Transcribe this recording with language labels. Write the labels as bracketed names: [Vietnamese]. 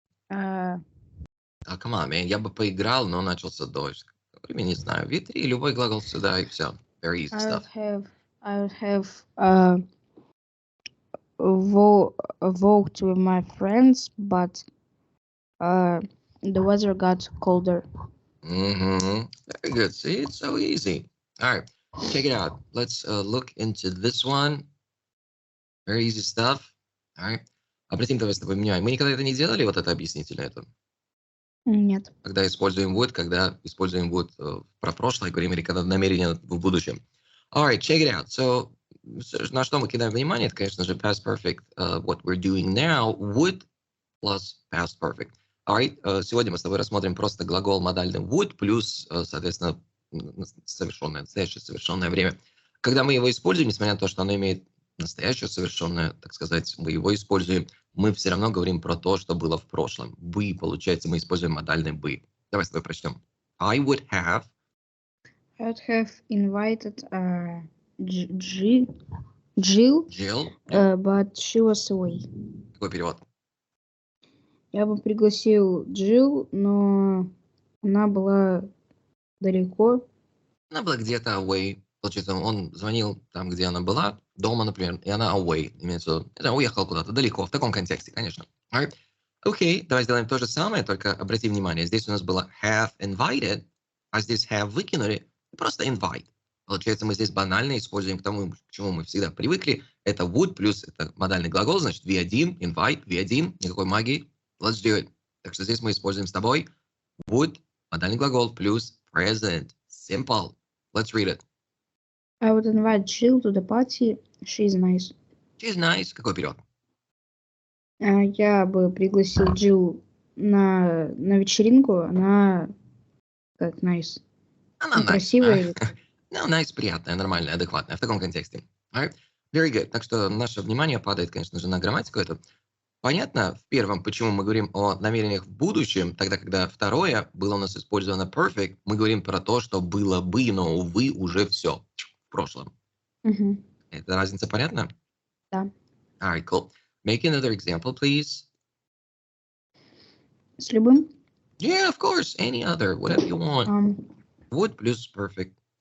[English] Oh, come on, man. [Russian] Я бы поиграл, но начался дождь. Время не знаю. V3, любой глагол сюда и все. [English] Very easy stuff. I would have walked with my friends, but the weather got colder. Very good. See, it's so easy. All right, check it out. Let's look into this one. Very easy stuff. All right. [Russian] Обратим давай с тобой внимание. Мы никогда это не делали, вот это объяснительное это? Нет. Когда используем would, когда используем would про прошлое говорим, или когда намерение в будущем. [English] All right, check it out. [Russian] So, на что мы кидаем внимание, это, конечно же, past perfect. [English] What we're doing now, would plus past perfect. [Russian] All right, сегодня мы с тобой рассмотрим просто глагол модальный would плюс, соответственно, совершенное, настоящее совершенное время. Когда мы его используем, несмотря на то, что оно имеет настоящее совершенное, так сказать, мы его используем, мы все равно говорим про то, что было в прошлом. Бы, получается, мы используем модальный бы. Давай с тобой прочтем. [English] I would have invited Jill, but she was away. [Russian] Какой перевод? Я бы пригласил Jill, но она была далеко. Она была где-то away. Получается, он звонил там, где она была, дома, например, и она away. Имеется в виду, это уехала куда-то далеко, в таком контексте, конечно. [English] Alright. [Russian] Окей, давай сделаем то же самое, только обрати внимание, здесь у нас было have invited, а здесь have выкинули, и просто invite. Получается, мы здесь банально используем к тому, к чему мы всегда привыкли. Это would плюс это модальный глагол, значит V1, invite, V1, никакой магии. [English] Let's do it. [Russian] Так что здесь мы используем с тобой would, модальный глагол, плюс present. [English] Simple. Let's read it. I would invite Jill to the party. She's nice. She's nice. [Russian] Какой перевод? Я бы пригласил Джилл на вечеринку. Она как nice. Она nice. Красивая. Ну, nice, приятная, нормальная, адекватная, в таком контексте. [English] Alright. Very good. [Russian] Так что наше внимание падает, конечно же, на грамматику эту. Понятно в первом, почему мы говорим о намерениях в будущем, тогда, когда второе было у нас использовано perfect, мы говорим про то, что было бы, но, увы, уже все в прошлом. Эта разница понятна? Да. [English] Alright, cool. Make another example, please. [Russian] С любым? [English] Yeah, of course. Any other, whatever you want. Would плюс perfect.